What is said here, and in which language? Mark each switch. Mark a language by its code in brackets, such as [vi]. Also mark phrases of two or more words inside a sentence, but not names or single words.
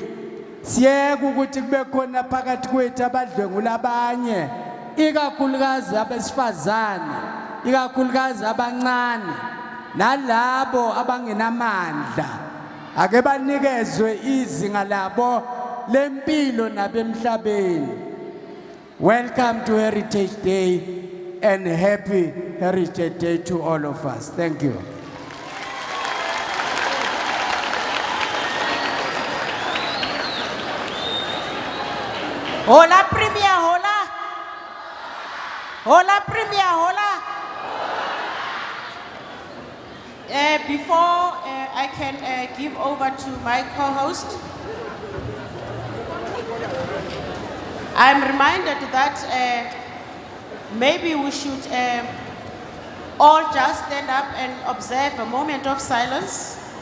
[zu] Siyeke ukuthi kube khona phakathi kwethu abadlwengula abanye, ikakhulukazi abesifazane ikakhulukazi abancane nalabo abangenamandla ake banikezwe izinga labo lempilo nabemhlabeni. [en] Welcome to Heritage Day and happy Heritage Day to all of us. Thank you. Hola Premier, hola. Hola Premier, hola. Before I can give over to my co-host, I'm reminded that maybe we should all just stand up and observe a moment of silence